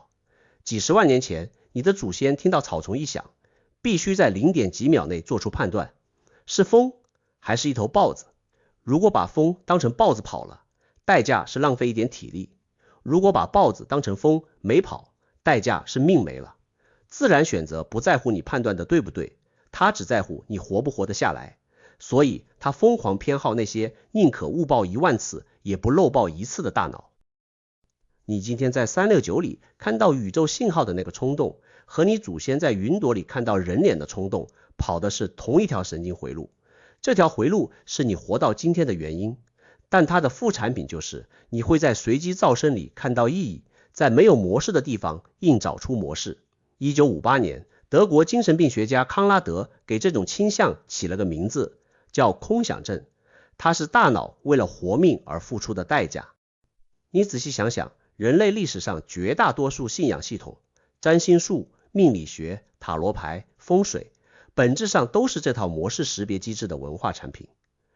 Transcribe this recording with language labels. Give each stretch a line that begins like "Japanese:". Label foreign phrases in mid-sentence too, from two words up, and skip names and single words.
Chinese: 幾十萬年前，你的祖先聽到草叢一響，必須在0點幾秒內做出判斷，是風還是一頭豹子？如果把風當成豹子跑了，代價是浪費一點體力；如果把豹子當成風沒跑，代價是命沒了。自然選擇不在乎你判斷的對不對，它只在乎你活不活得下來，所以它瘋狂偏好那些寧可誤報1萬次也不漏報1次的大腦。你今天在369裡看到宇宙信號的那個衝動，和你祖先在雲朵裡看到人臉的衝動，跑的是同一條神經回路。這條回路是你活到今天的原因，但它的副產品就是你會在隨機噪聲裡看到意義，在沒有模式的地方硬找出模式。1958年，德國精神病學家康拉德給這種傾向起了個名字，叫空想症。它是大腦為了活命而付出的代價。你仔細想想，人類歷史上絕大多數信仰系統，占星術、命理學、塔羅牌、風水，本質上都是這套模式識別機制的文化產品。